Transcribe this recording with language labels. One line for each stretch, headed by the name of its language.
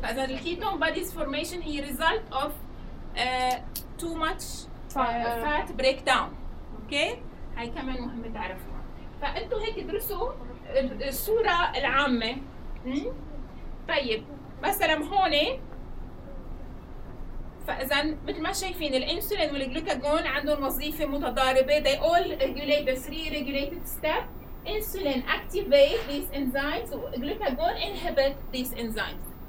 Arabic: فإذا
English: الketone bodies formation هي result of too much fat breakdown.
Arabic: اوكي هاي كمان مهمة تعرفوها. فأنتوا هيك درسوا الصورة العامة. طيب مثلا هون فإذا مثل ما شايفين الانسولين والجلوكاجون عندهم وظيفة متضاربة،
English: they all regulate the three regulated steps. insulin activate these enzymes و glucagon inhibit these enzymes.